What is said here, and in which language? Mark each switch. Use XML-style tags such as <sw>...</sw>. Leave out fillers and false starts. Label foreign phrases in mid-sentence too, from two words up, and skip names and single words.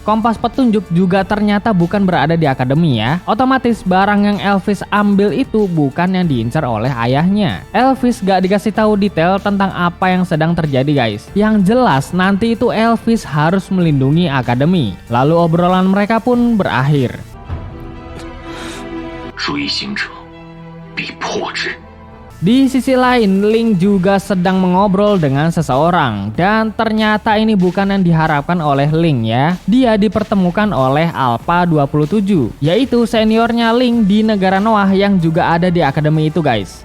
<id>Kompas petunjuk juga ternyata bukan berada di akademi ya. Otomatis barang yang Elvis ambil itu bukan yang diincar oleh ayahnya. Elvis gak dikasih tahu detail tentang apa yang sedang terjadi guys. Yang jelas nanti itu Elvis harus melindungi akademi. Lalu obrolan mereka pun berakhir.</id> <zh>追行者必破之。</zh> <id>Di sisi lain, Ling juga sedang mengobrol dengan seseorang. Dan ternyata ini bukan yang diharapkan oleh Ling ya. Dia dipertemukan oleh Alpha 27, yaitu seniornya Ling di negara Noah yang juga ada di akademi itu guys.</id>